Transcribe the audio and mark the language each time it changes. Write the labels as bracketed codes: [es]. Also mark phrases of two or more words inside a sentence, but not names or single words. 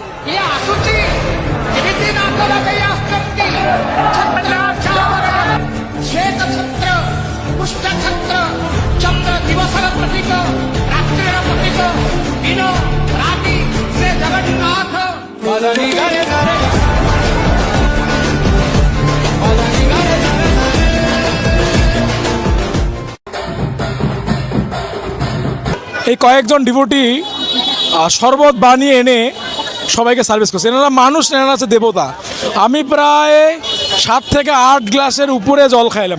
[or] ଆସୁଛି ଏମିତି ନାଦ ଲଗେଇ ଆସୁଛନ୍ତି ଛତ୍ରାଚାର ଶ୍ଵେତ ଛତ୍ର ପୁଷ୍ଟ ଛତ୍ର ଚନ୍ଦ୍ର ଦିବସର ପ୍ରତୀକ ରାତ୍ରିର ପ୍ରତୀକ ଦିନ ରାତି ସେ ଜଗନ୍ନାଥ ବଦଳି ଗଲେ ଗଲେ ବଦଳି ଗଲେ ଗଲେ [bn] এই কয়েকজন ডিভোটি শরবত বানিয়ে এনে সবাইকে সার্ভিস করছে। এনারা মানুষ না, এনারা হচ্ছে দেবতা। আমি প্রায় 7 থেকে 8 গ্লাসের উপরে জল খাইলাম।